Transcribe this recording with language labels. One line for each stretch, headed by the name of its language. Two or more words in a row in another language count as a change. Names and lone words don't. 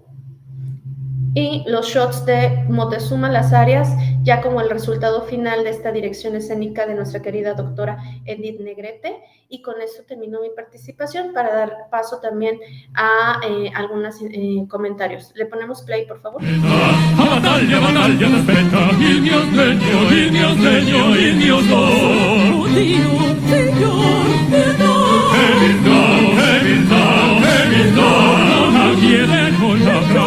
Spanish: Y los shots de Moctezuma, las áreas, ya como el resultado final de esta dirección escénica de nuestra querida doctora Edith Negrete. Y con eso termino mi participación para dar paso también a algunos comentarios. ¿Le ponemos play, por favor?
Italian: Battaglia, battaglia, aspetta, il mio sdegno, il mio sdegno, il mio do. Dio, Signor, non chiede molta